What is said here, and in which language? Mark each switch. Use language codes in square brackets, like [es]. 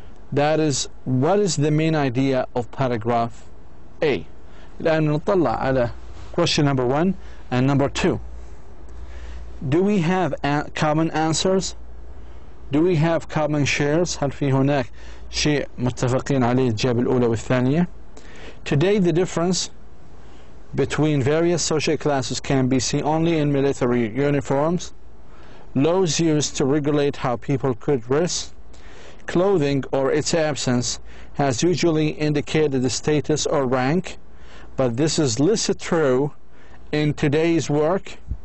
[en] That is, what is the main idea of paragraph A? [ar] الآن نطلع على [en] question number 1 and number 2. Do we have common answers? Do we have common shares? [ar] هل في هناك شيء متفقين عليه الإجابة الأولى والثانية? [en] Today the difference between various social classes can be seen only in military uniforms, laws used to regulate how people could dress. Clothing or its absence has usually indicated the status or rank, but this is less true in today's work.